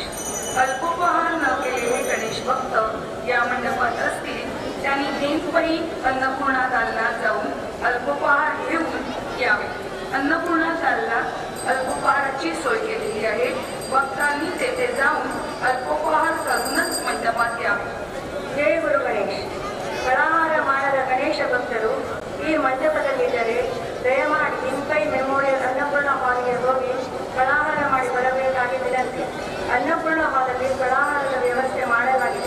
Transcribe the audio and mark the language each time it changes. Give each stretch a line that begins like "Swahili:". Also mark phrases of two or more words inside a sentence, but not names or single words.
Marathi: अल्पोपहार न केलेले गणेश भक्त या मंडपात असतील त्यांनी भेंटपळी अन्नपूर्णा दालनात जाऊन अल्पोपहार घेऊन यावे. अन्नपूर्णा दालनात अल्पोपहाराची सोय केलेली आहे. भक्तांनी तेथे जाऊन अल्पोपहार करूनच मंडपात यावे.
Kannada: ಜಯ ಗುರು ಗಣೇಶ್. ಫಲಾಹಾರ ಮಾಡದ ಗಣೇಶ ಭಕ್ತರು ಈ ಮಂಟಪದಲ್ಲಿದ್ದರೆ ದಯಮಾಡಿ ಇಂಪೈ ಮೆಮೋರಿಯಲ್ ಅನ್ನಪೂರ್ಣ ಹಾಲ್ಗೆ ಹೋಗಿ ಫಲಾಹಾರ ಮಾಡಿ ಬರಬೇಕಾಗಿ ವಿನಂತಿ. ಅನ್ನಪೂರ್ಣ ಹಾಲಲ್ಲಿ ಫಲಾಹಾರದ ವ್ಯವಸ್ಥೆ ಮಾಡಲಾಗಿದೆ.